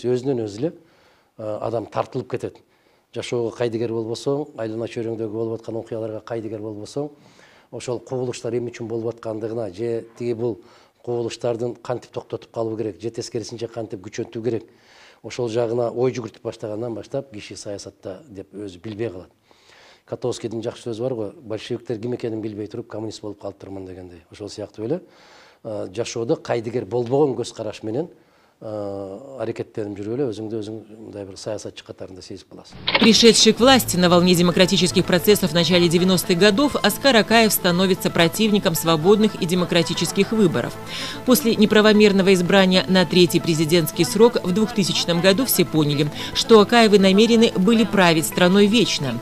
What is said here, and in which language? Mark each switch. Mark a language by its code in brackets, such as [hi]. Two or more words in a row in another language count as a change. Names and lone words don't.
[ky] Өзүнөн өзү эле адам тартылып кетет. Жашоого кайдыгер болбосоң, айлана чөйрөңдөгү болуп аткан окуяларга кайдыгер болбосоң, ошол кубулуштар эмне үчүн болуп аткандыгына, же тиги бул кубулуштардын кантип токтотуп калуу керек, же тескерисинче кантип күчөтүү керек, ошол жагына ой жүгүртүп баштагандан баштап киши саясатта деп өзү билбей калат. Котовскийдин жакшы сөзү бар го, большевиктер ким экенин билбей туруп коммунист болуп калыптырмын дегендей. Ошол сыяктуу эле жашоодо кайдыгер болбогон көз караш менен аракеттенип жүрүп эле өзүңдү өзүң мындай бир саясатчы катарында сезип каласың. [ru] Пришедший к власти на волне демократических процессов в начале 90-х годов, Оскар Акаев становится противником свободных и демократических выборов. После неправомерного избрания на третий президентский срок в 2000 году все поняли, что Акаевы намерены были править страной вечно.